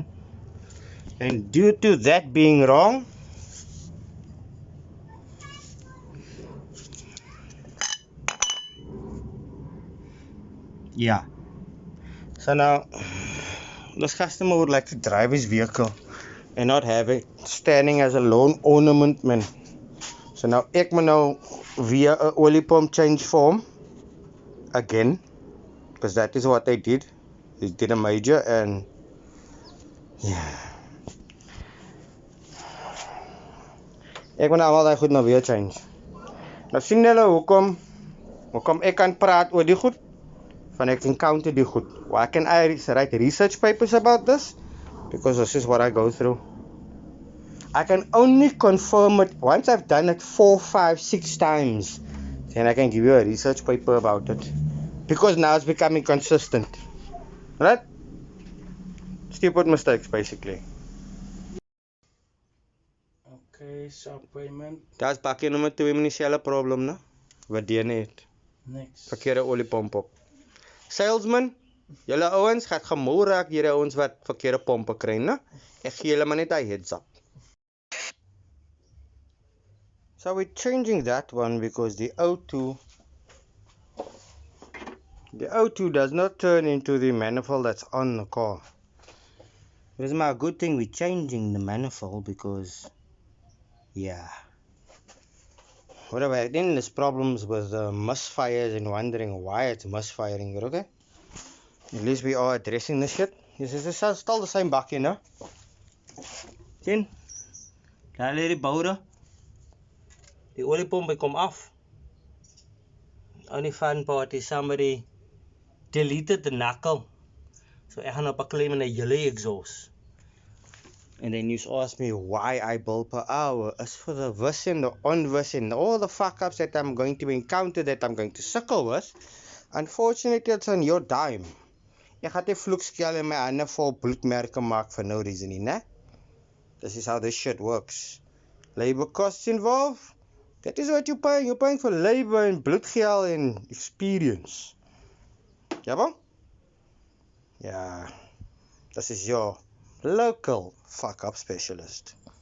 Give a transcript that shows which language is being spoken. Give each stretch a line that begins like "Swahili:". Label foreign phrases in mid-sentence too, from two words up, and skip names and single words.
English: And due to that being wrong, yeah. So now, this customer would like to drive his vehicle and not have it standing as a lone ornament, man. So now,
Afrikaans: ek moet nou
English: via a olie pump change form again, because that is what they did. They did a major and yeah.
Afrikaans: Ek moet nou al daai goed nou weer change. Nou sien julle hoekom ek kan praat oor die goed, van ek encounter die goed.
English: Why can I write research papers about this? Because this is what I go through. I can only confirm it once I've done it 4, 5, 6 times. Then I can give you a research paper about it. Because now it's becoming consistent. Right? Stupid mistakes, basically. Okay, so payment.
Afrikaans: That's bakkie nummer 2 met dieselfde probleem, né? Wat die net.
English: Next.
Afrikaans: Verkeerde oliepomp op. Salesman, julle ouens gaan gemou raak deur die ouens wat verkeerde pompe kry, né? Ek gee julle maar net 'n
English: heads up. So we're changing that one because the O2 does not turn into the manifold that's on the car. It is my good thing we're changing the manifold because yeah. Whatever, I think there's problems with misfires and wondering why it's misfiring, okay? At least we are addressing this shit. This is still the same bakkie, no? Sien?
Afrikaans: Daar lê die boude. Die oliepomp kom af.
English: Only fun part is somebody deleted the knuckle.
Afrikaans: So ek gaan op 'n claim in 'n hele exhaust.
English: And then you ask me why I bill per hour. As for the this and the onvis and all the fuck ups that I'm going to encounter, that I'm going to suckle with, unfortunately it's on your dime.
Afrikaans: Ek gaan 'n vloekskel in my hande vol bloedmerke maak
English: for no reason,
Afrikaans: né?
English: This is how this shit works. Labor costs involved. That is what you're paying. You're paying for labor and bloedgeld and experience. Ja, bro? Yeah. This is your local fuck up specialist.